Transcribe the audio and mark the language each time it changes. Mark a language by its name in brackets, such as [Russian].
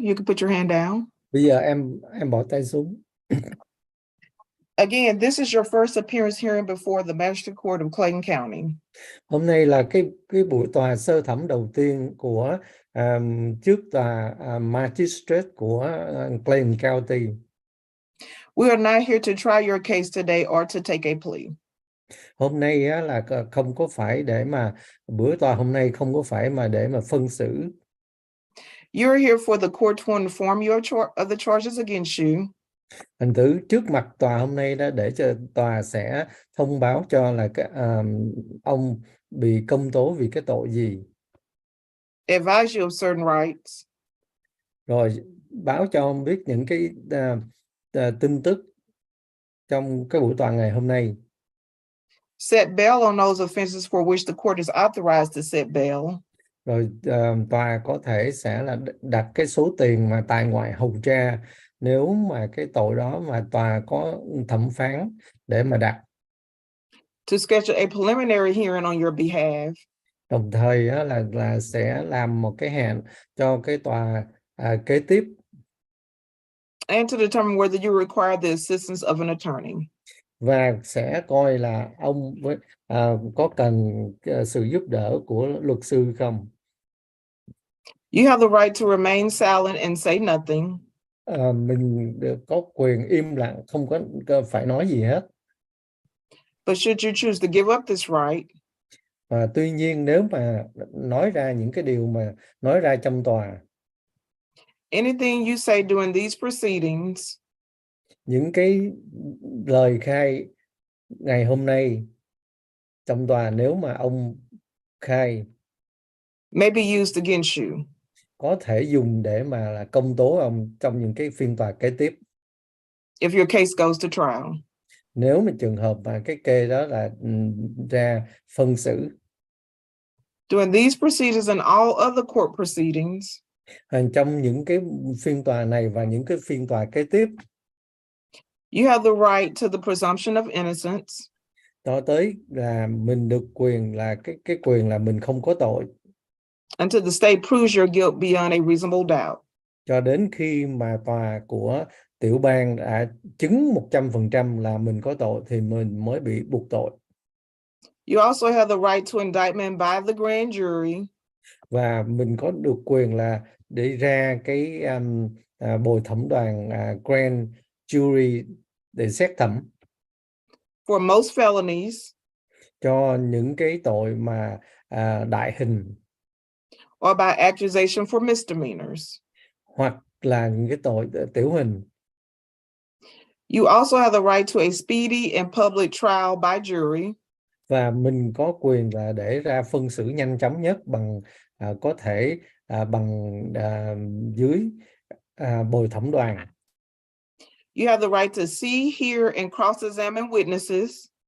[English] You can put your hand down. [Vietnamese] Bây giờ em bỏ tay xuống. [English] Again, this is your first appearance hearing before the Magistrate Court of Clayton County. [Vietnamese] Hôm nay là cái buổi tòa sơ thẩm đầu tiên của trước tòa Magistrate của Clayton County. [English] We are not here to try your case today or to take a plea. [Vietnamese] Hôm nay là không có phải để mà bữa tòa hôm nay không có phải mà để mà phân xử. [English] You're here for the court to inform you of the charges against you. [Vietnamese] Thành thử trước mặt tòa hôm nay đó để cho tòa sẽ thông báo cho là ông bị công tố vì cái tội gì. [English] Advise you of certain rights. [Vietnamese] Rồi báo cho ông biết những cái tin tức trong cái buổi tòa ngày hôm nay. [English] Set bail on those offenses for which the court is authorized to set bail. [Vietnamese] Rồi tòa có thể sẽ là đặt cái số tiền mà tại ngoại hầu tra nếu mà cái tội đó mà tòa có thẩm phán để mà đặt. [English] To schedule a preliminary hearing on your behalf. [Vietnamese] Đồng thời là sẽ làm một cái hẹn cho cái tòa kế tiếp. [English] And to determine whether you require the assistance of an attorney. [Vietnamese] Và sẽ coi là ông có cần sự giúp đỡ của luật sư không. [English] You have the right to remain silent and say nothing. [Vietnamese] Mình có quyền im lặng, không có phải nói gì hết. [English] But should you choose to give up this right, [Vietnamese] Và tuy nhiên nếu mà nói ra những cái điều mà nói ra trong tòa, [English] anything you say during these proceedings [Vietnamese] những cái lời khai ngày hôm nay trong tòa nếu mà ông khai [English] may be used against you. [Vietnamese] có thể dùng để mà là công tố ông trong những cái phiên tòa kế tiếp. [English] If your case goes to trial. [Vietnamese] Nếu mà trường hợp mà cái kê đó là ra phân xử. [English] During these proceedings and all other court proceedings, [Vietnamese] Trong những cái phiên tòa này và những cái phiên tòa kế tiếp, [English] you have the right to the presumption of innocence. [Vietnamese] Cho tới là mình được quyền là cái quyền là mình không có tội. [English] Until the state proves your guilt beyond a reasonable doubt. [Vietnamese] Cho đến khi mà tòa của tiểu bang đã chứng 100% là mình có tội thì mình mới bị buộc tội. [English] You also have the right to indictment by the grand jury. [Vietnamese] Và mình có được quyền là để ra cái bồi thẩm đoàn grand jury để xét thẩm. [English] For most felonies, [Vietnamese] Cho những cái tội mà đại hình, [English] or by accusation for misdemeanors. [Vietnamese] hoặc là những cái tội tiểu hình. [English] You also have the right to a speedy and public trial by jury. [Vietnamese] Và mình có quyền là để ra phân xử nhanh chóng nhất bằng có thể bằng dưới bồi thẩm đoàn. [English] You have the right to see, hear, and cross-examine witnesses.